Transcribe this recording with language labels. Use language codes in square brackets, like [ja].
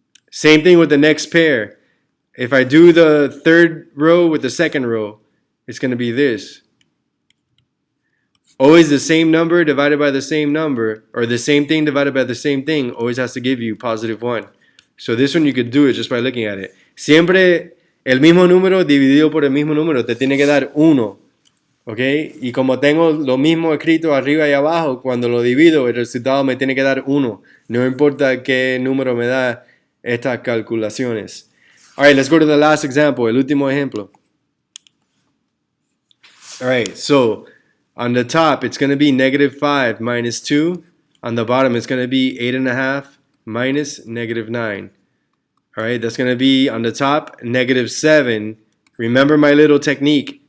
[en] Same thing with the next pair. If I do the third row with the second row, it's going to be this. Always the same number divided by the same number, or the same thing divided by the same thing, always has to give you positive 1. So this one you could do it just by looking at it. [es] Siempre el mismo número dividido por el mismo número te tiene que dar 1. ¿Ok? Y como tengo lo mismo escrito arriba y abajo, cuando lo divido el resultado me tiene que dar 1. No importa qué número me da estas calculaciones. [en] Alright, let's go to the last example, [es] el último ejemplo. [en] Alright, so on the top it's going to be negative 5 minus 2. On the bottom it's going to be 8.5 minus negative 9. Alright, that's going to be on the top negative 7. Remember my little technique.